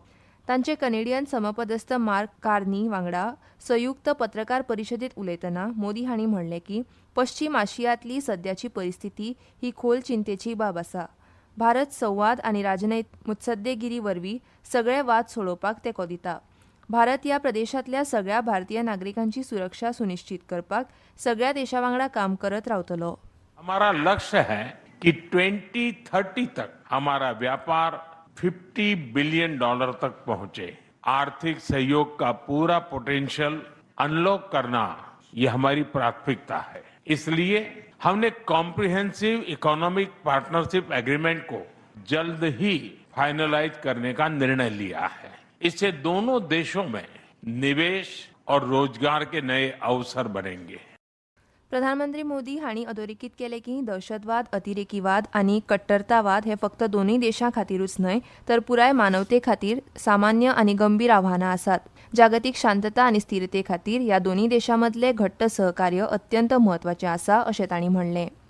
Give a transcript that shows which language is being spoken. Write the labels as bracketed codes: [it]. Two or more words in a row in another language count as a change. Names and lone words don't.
[kok] तांचे कॅनेडियन समपदस्थ मार्क कार्नी वांगडा संयुक्त पत्रकार परिशदेंत उलयतना मोदी हांणी म्हणलें की पश्चीम आशियांतली सद्याची परिस्थिती ही खोल चिंतेची बाब आसा. भारत संवाद आनी राजनैतिक मुत्सद्देगिरी वरवीं सगळे वाद सोडोवपाक तेंको दिता. भारत ह्या प्रदेशांतल्या सगळ्या भारतीय नागरिकांची सुरक्षा सुनिश्चित करपाक सगळ्या देशां वांगडा काम करत रावतलो. [hi] हमारा लक्ष्य है कि 2030 तक हमारा व्यापार $50 बिलियन तक पहुंचे. आर्थिक सहयोग का पूरा [en] potential unlock [hi] करना ये हमारी प्राथमिकता है. इसलिए हमने [en] comprehensive economic partnership agreement [hi] को जल्द ही फाइनलाइज करने का निर्णय लिया है. इससे दोनों देशों में निवेश और रोजगार के नए अवसर बनेंगे. [kok] प्रधानमंत्री मोदी हांणी अधोरेखीत केलें की दहशतवाद, अतिरेकीवाद आनी कट्टरतावाद हे फक्त दोनूय देशां खातीरूच न्हय तर पुराय मानवते खातीर सामान्य आनी गंभीर आव्हानां आसात. जागतीक शांतता आनी स्थिरते खातीर ह्या दोनूय देशां मदलें घट्ट सहकार्य अत्यंत म्हत्वाचें आसा अशें तांणी म्हणलें.